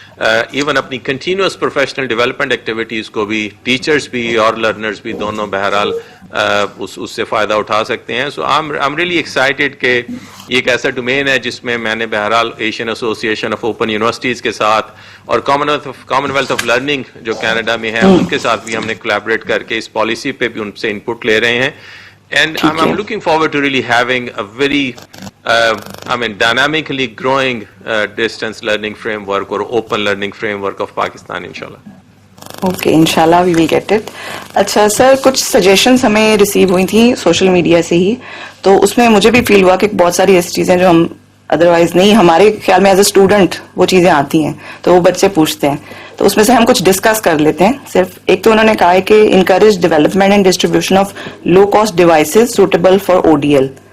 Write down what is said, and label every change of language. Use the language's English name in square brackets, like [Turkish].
[Urdu] Even اپنی continuous professional development activities کو بھی ٹیچرز بھی اور لرنرز بھی دونوں بہرحال اس سے فائدہ اٹھا سکتے ہیں. [English] so I am really excited [Urdu] کہ یہ ایک ایسا ڈومین ہے جس میں میں نے بہرحال Asian association of open universities کے ساتھ اور کامن ویلتھ آف لرننگ جو کینیڈا میں ہے ان کے ساتھ بھی ہم نے کولیبریٹ کر کے اس پالیسی پہ بھی ان سے انپٹ لے رہے ہیں. [English] And I'm looking forward to really having a very dynamically growing distance learning framework or open learning framework of Pakistan, inshallah. Okay انشاءاللہ we will get it. [Urdu] اچھا سر، کچھ سجیشنز ہمیں ریسیو ہوئی تھیں سوشل میڈیا سے ہی، تو اس میں مجھے بھی فیل ہوا کہ بہت ساری ایسی چیزیں جو ہم ادروائز نہیں، ہمارے خیال میں ایز اے اسٹوڈنٹ وہ چیزیں آتی ہیں تو وہ بچے پوچھتے ہیں، تو اس میں سے ہم کچھ ڈسکس کر لیتے ہیں. صرف ایک تو انہوں نے کہا ہے کہ [English] Encourage development and distribution of low cost devices suitable for ODL.